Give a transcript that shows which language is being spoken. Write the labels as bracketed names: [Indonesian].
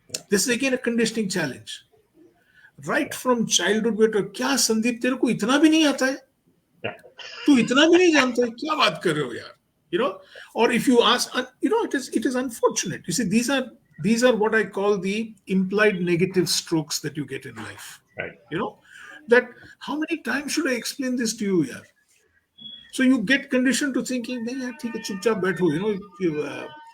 [English] This is again a conditioning challenge. Right from childhood, we're told, [Hindi] क्या संदीप तेरे को इतना भी नहीं आता है? तू इतना भी नहीं जानता है? क्या बात कर रहे हो यार? [English] Or if you ask, it is unfortunate. You see, these are what I call the implied negative strokes that you get in life. Right. That how many times should I explain this to you, yaar? So you get conditioned to thinking, [Hindi] nahi yaar, theek hai, chupchap baitho.